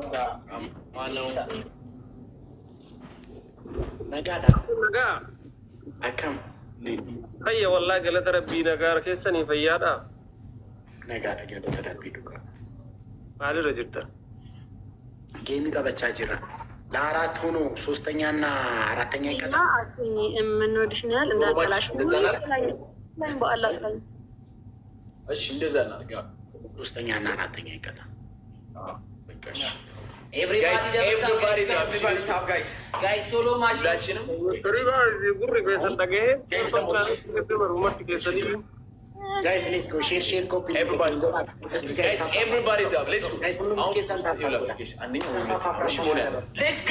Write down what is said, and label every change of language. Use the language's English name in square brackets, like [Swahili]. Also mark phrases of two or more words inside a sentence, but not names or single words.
[Oromo] Nagada. Naga. Akam. Ayya wallahi galata rabbi nagar keessani fayyada. Nagada galata rabbi duka. Maali rajirta. Geemi taphachaa jira. [Amharic] ለአራት ሆኖ ሶስተኛና አራተኛ ይቀጣ ምን ወድሽናል እንዳላሽ ላይ በአላህ ላይ እሺ እንደዛ እናርጋ ሶስተኛና አራተኛ ይቀጣ በቃሽ [English] Everybody stop, guys. Guys, solo match. Guys, let's go. Share, copy. Everybody stop. Let's go. Let's go.